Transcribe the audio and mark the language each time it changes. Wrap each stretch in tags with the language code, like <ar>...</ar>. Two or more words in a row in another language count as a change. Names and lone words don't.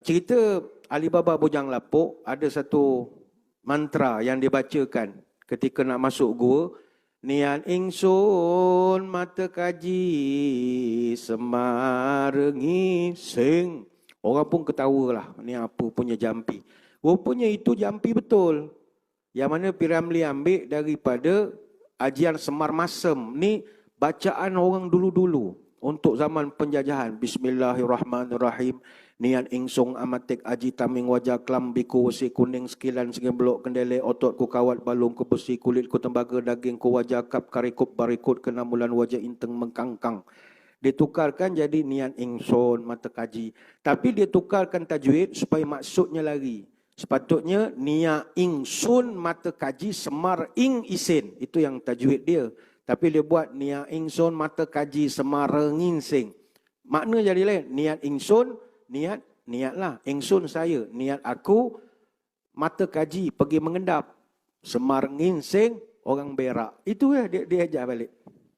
<ms>cerita Alibaba Bujang Lapuk, ada satu mantra yang dibacakan ketika nak masuk gua.</ms> <jv>Niat ingsun mata kaji semarengi sing.</jv> <ms>Orang pun ketawalah, ni apa punya jampi. Rupanya itu jampi betul. Yang mana Piramli ambil daripada ajian Semar Masem. Ni bacaan orang dulu-dulu untuk zaman penjajahan.</ms> <jv>Bismillahirrahmanirrahim. Niat ingsung amatik aji taming wajah kelambi ku wesi kuning sekilan segi belok kendele otot ku kawat balung ku besi kulit ku tembaga daging ku wajah kap karikup barikut kena mulan wajah inteng mengkangkang.</jv> <ms>Ditukarkan jadi</ms> <jv>niat ingsun mata kaji.</jv> <ms>Tapi dia tukarkan tajwid supaya maksudnya lari.</ms> <jv>Sepatutnya niat ingsun mata kaji semar ing isin.</jv> <ms>Itu yang tajwid dia. Tapi dia buat</ms> <jv>niat ingsun mata kaji semar rengin sing.</jv> <ms>Makna jadi lain.</ms> <jv>Niat ingsun,</jv> <ms>niatlah. Ingsun saya. Niat aku mata kaji pergi mengendap.</ms> <jv>Semar rengin sing</jv> <ms>orang berak. Itu dia ajar balik.</ms>